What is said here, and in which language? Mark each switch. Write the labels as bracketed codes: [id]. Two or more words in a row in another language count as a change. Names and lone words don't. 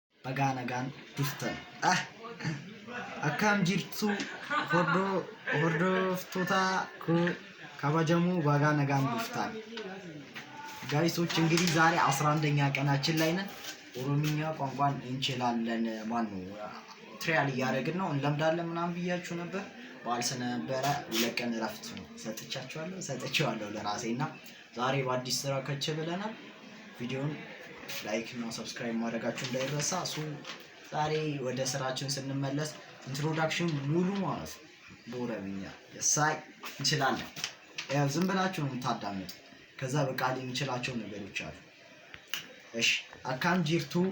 [om] bagaa nagaan dhuftan. Akkam jirtu hordoftoota kabajamoo bagaa nagaan dhuftan. [am] ጋይሶች እንግዲህ ዛሬ 11ኛ ቀናችን ላይ ነን። ኦሮምኛ ቋንቋን እንችላለን ማን ነው ትሪያል እያደረግን ነው እንለምዳለን ምናምን ብያችሁ ነበር። በዓል ስለነበረ ሁለት ቀን እረፍት ነው ሰጥቼዋለሁ ለራሴና ዛሬ በአዲስ ስራ ከች ብለናል። ቪዲዮውን ላይክ እና ሰብስክራይብ ማድረጋችሁ እንዳይረሳ። ዛሬ ወደ ስራችን ስንመለስ ኢንትሮዳክሽን ሙሉ ማለት በኦሮምኛ የሳይ እንችላለን። ያው ዝም ብላችሁ ነው የምታዳምጡ። ከዛ በቃል የሚችላቸው ነገሮች አሉ። እሺ [om] Akkam jirtu